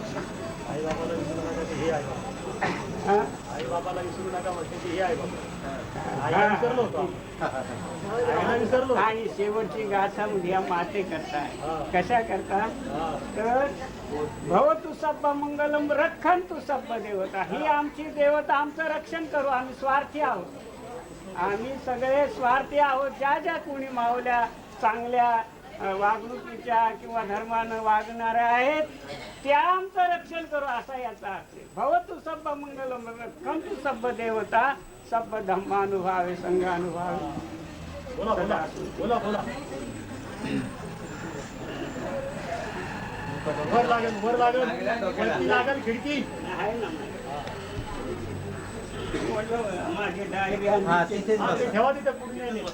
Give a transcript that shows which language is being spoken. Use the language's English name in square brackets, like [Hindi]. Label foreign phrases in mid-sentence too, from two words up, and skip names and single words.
[Marathi] आई बाबाला विसरू नका ते हे आहे बाबा. आई बाबाला विसरू नका म्हणते ते हे आहे बाबा. आईला विसरलो होतो आईला विसरलो. आणि शेवटची गाथा उद्या माते करताय. कशा करता तर [Pali] भवतु सब्ब मंगलम रक्षन्तु सब्ब देवता. [Marathi] ही आमची देवता, आमचं रक्षण करू. आम्ही स्वार्थी आहोत, आम्ही सगळे स्वार्थी आहोत. ज्या ज्या कोणी मावल्या चांगल्या वागणुकीच्या किंवा धर्मानं वागणाऱ्या आहेत त्या आमचं रक्षण करू, असा याचा अर्थ. [Pali] भवतु सब्ब मंगलम रक्षन्तु सब्ब देवता सब्ब धम्मानुभावे संघानुभावे. [Marathi] बोला बोला बोला बोला. वर लागेल वर लागेल वरती लागेल खिडकी आहे ना माझी डायरी हा तिथेच बस. ठेवा तिथे पूर्ण नाही.